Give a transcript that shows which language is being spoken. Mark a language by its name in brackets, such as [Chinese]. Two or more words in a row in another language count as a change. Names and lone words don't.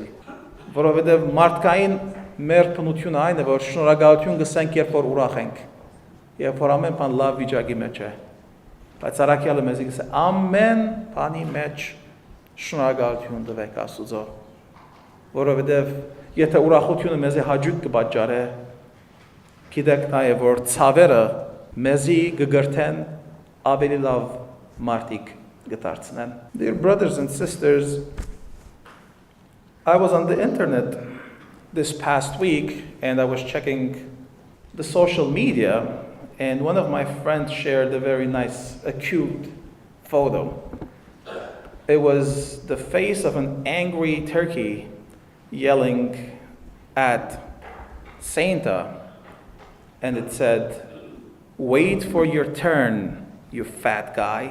[Armenian] որովհետև մարդկային մեր բնությունը այն է, որ շնորհակալություն գսենք, երբ որ ուրախ ենք, երբ որ ամեն բան լավ վիճակի մեջ է, բայց առաքյալը մեզ գսե ամեն բանի մեջ շնորհակալություն տվեք Աստուծո, որովհետև եթե ուրախությունը մեզ հաճույք կպատճառե, գիտեք նաև որ ցավերը մեզի կգրթեն ավելի լավ մարդիկ կդարձնեն։ [English] Dear brothers and sisters, I was on the internet this past week and I was checking the social media and one of my friends shared a very nice, cute photo. It was the face of an angry turkey yelling at Santa, and it said, "Wait for your turn, you fat guy."